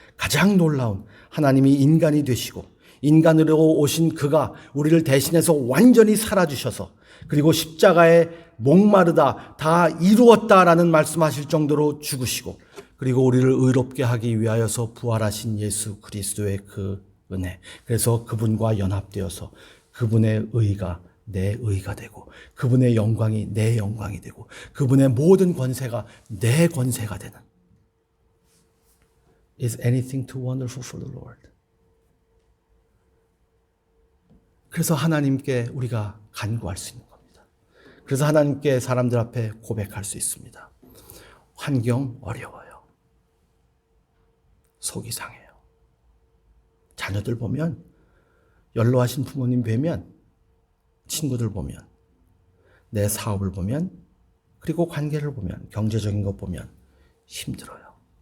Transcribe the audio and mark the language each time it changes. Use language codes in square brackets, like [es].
[ko] 가장 놀라운 하나님이 인간이 되시고 인간으로 오신 그가 우리를 대신해서 완전히 살아주셔서 그리고 십자가에 목마르다 다 이루었다라는 말씀하실 정도로 죽으시고 그리고 우리를 의롭게 하기 위하여서 부활하신 예수 그리스도의 그 은혜. 그래서 그분과 연합되어서 그분의 의가 내 의가 되고 그분의 영광이 내 영광이 되고 그분의 모든 권세가 내 권세가 되는. [en] Is anything too wonderful for the Lord? [ko] 그래서 하나님께 우리가 간구할 수 있는 겁니다. 그래서 하나님께 사람들 앞에 고백할 수 있습니다. 환경 어려워요. 속이 상해요. 자녀들 보면, 연로하신 부모님 뵈면, 친구들 보면, 내 사업을 보면, 그리고 관계를 보면, 경제적인 것 보면 힘들어요.